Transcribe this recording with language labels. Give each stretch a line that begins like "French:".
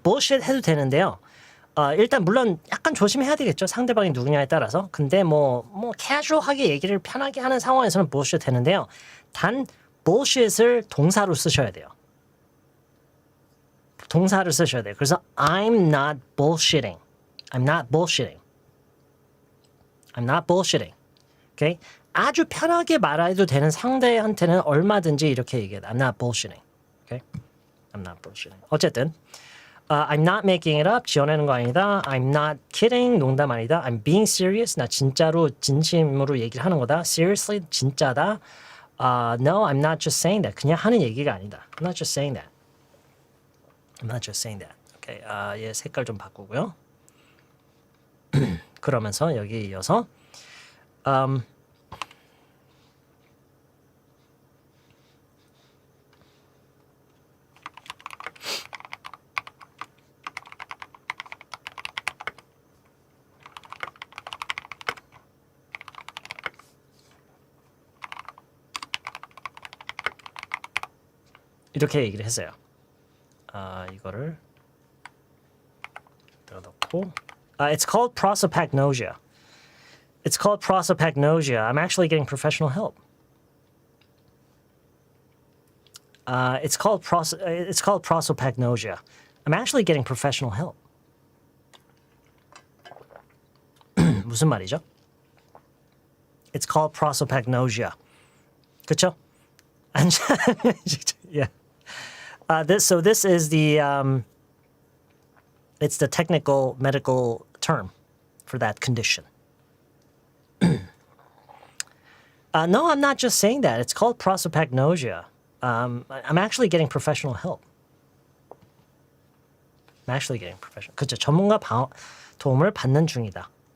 Korean: bullshit 해도 되는데요. 일단 물론 약간 조심해야 되겠죠. 상대방이 누구냐에 따라서. 근데 뭐 casual하게 얘기를 편하게 하는 상황에서는 bullshit 되는데요. 단 bullshit을 동사로 쓰셔야 돼요. 동사를 쓰셔야 돼요. 그래서
English: I'm not bullshitting. I'm not bullshitting. I'm not bullshitting. Okay?
Korean: 아주 편하게 말해도 되는 상대한테는 얼마든지 이렇게 얘기해요.
English: I'm not bullshitting. Okay? I'm not bullshitting.
Korean: 어쨌든
English: I'm not making it up.
Korean: 지어내는 거 아니다.
English: I'm not kidding.
Korean: 농담 아니다.
English: I'm being serious.
Korean: 나 진짜로 진심으로 얘기를 하는 거다.
English: Seriously,
Korean: 진짜다.
English: No, I'm not just saying that.
Korean: 그냥 하는 얘기가 아니다.
English: I'm not just saying that. I'm not just saying that. Okay,
Korean: 얘 색깔 좀 바꾸고요. 그러면서 여기 이어서 이렇게 얘기를 했어요. 이거를 여기다 넣고
English: It's called prosopagnosia. It's called prosopagnosia. I'm actually getting professional help. It's called prosopagnosia. I'm actually getting professional help.
Korean: 무슨 말이죠?
English: It's called prosopagnosia.
Korean: 그렇죠?
English: Yeah. This is the it's the technical medical term for that condition. No, I'm not just saying that. It's called prosopagnosia. I'm actually getting professional help. I'm actually getting professional.
Korean: 그렇죠. 전문가 도움을 받는 중이다.